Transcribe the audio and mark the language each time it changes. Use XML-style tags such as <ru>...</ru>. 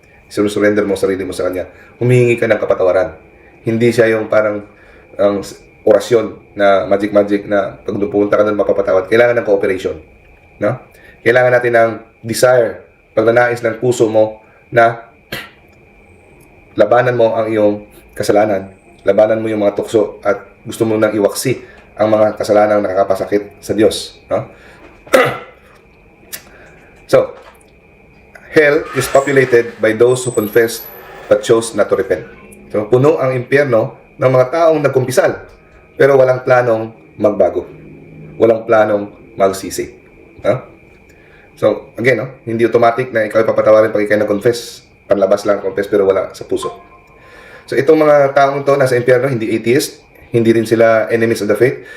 <tl>Surrender mo sarili mo sa Kanya. Humihingi ka ng kapatawaran. Hindi siya yung parang ang orasyon na magic na pag pupunta ka doon mapapatawad. Kailangan ng cooperation. No? Kailangan natin ng desire, pagnanais ng puso mo na labanan mo ang iyong kasalanan. Labanan mo yung mga tukso at gusto mo nang iwaksi ang mga kasalanang nakakapasakit sa Diyos. No?</tl> <en>So, hell is populated by those who confessed but chose not to repent.</en> <tl>So, puno ang impyerno ng mga taong nagkumpisal pero walang planong magbago. Walang planong magsisi. No? So, again, no? Hindi automatic na ikaw ipapatawarin pag ikaw nag-confess. Panlabas lang confess pero wala sa puso. So, itong mga taong to nasa impyerno, hindi atheist, hindi rin sila enemies of the faith.</tl>